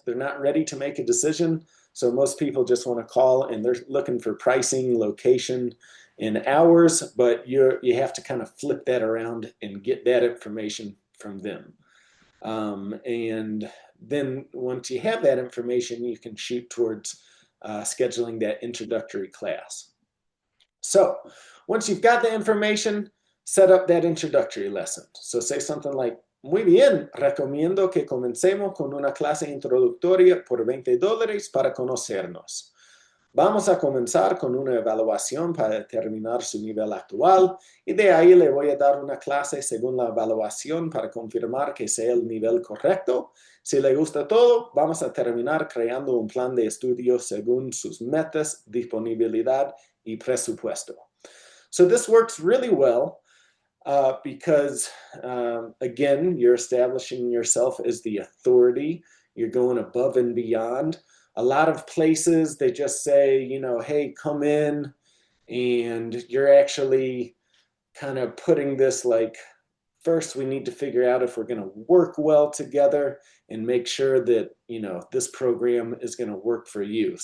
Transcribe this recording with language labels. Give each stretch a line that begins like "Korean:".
English: They're not ready to make a decision. So most people just want to call and they're looking for pricing, location, and hours, but you have to kind of flip that around and get that information from them. And then once you have that information, you can shoot towards scheduling that introductory class. So once you've got the information, set up that introductory lesson. So say something like,
Spanish: muy bien, recomiendo que comencemos con una clase introductoria por $20 para conocernos. Vamos a comenzar con una evaluación para determinar su nivel actual y de ahí le voy a dar una clase según la evaluación para confirmar que sea el nivel correcto. Si le gusta todo, vamos a terminar creando un plan de estudio según sus metas, disponibilidad y presupuesto.
English: So this works really well because, again, you're establishing yourself as the authority. You're going above and beyond. A lot of places, they just say, you know, hey, come in, and you're actually kind of putting this like, first we need to figure out if we're going to work well together and make sure that, you know, this program is going to work for you.